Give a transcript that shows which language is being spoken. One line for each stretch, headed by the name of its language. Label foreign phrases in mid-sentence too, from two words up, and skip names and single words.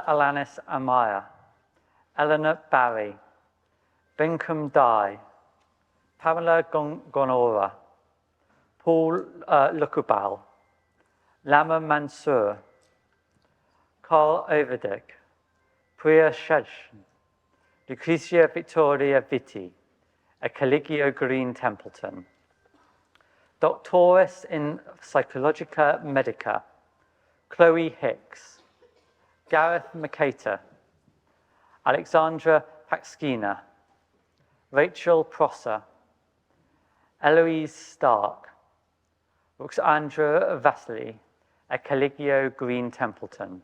English: Alanis Amaya, Eleanor Barry, Binkum Dai, Pamela Gonora, Paul Lukubal, Lama Mansour, Carl Overdick, Priya Shedson, Lucretia Victoria Vitti, Ekeligio Green Templeton,
Latin: Doctoris in Psychologica Medica,
English: Chloe Hicks, Gareth Makata, Alexandra Paxkina, Rachel Prosser, Eloise Stark, Ruxandra Vasily, Ekeligio Green Templeton.